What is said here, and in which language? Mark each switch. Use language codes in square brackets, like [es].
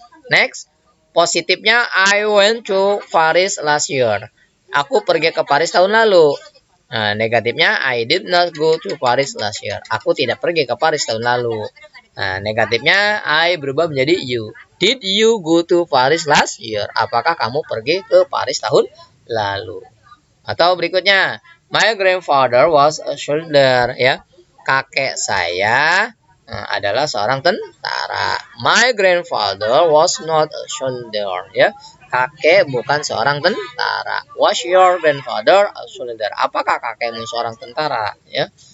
[en] Next, [id] positifnya [en] I went to Paris last year. [id] Aku pergi ke Paris tahun lalu. Nah, negatifnya [en] I did not go to Paris last year. [id] Aku tidak pergi ke Paris tahun lalu. Nah, negatifnya I berubah menjadi you. [en] Did you go to Paris last year? [id] Apakah kamu pergi ke Paris tahun lalu? Atau berikutnya, [en] my grandfather was a soldier, ya. [id] Kakek saya adalah seorang tentara. [en] My grandfather was not a soldier, ya. [id] Kakek bukan seorang tentara. [en] Was your grandfather a soldier? [id] Apakah kakekmu seorang tentara, ya?